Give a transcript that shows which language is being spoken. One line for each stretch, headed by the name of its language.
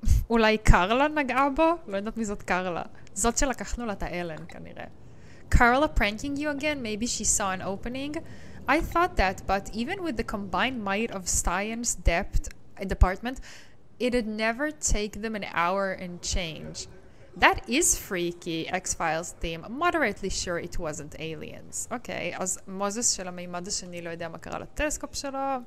Hebrew: אולי קרלה נגעה בו? לא יודעת מי זאת קרלה. זאת שלקחנו לה את האלן כנראה.
English: Carla pranking you again? Maybe she saw an opening? I thought that, but even with the combined might of Stein's department, it'd never take them an hour and change. That is freaky, X-Files theme. Moderately sure it wasn't aliens.
Hebrew: Okay, אז מוזס של המימד השני לא יודע מה קרה לטלסקופ שלו.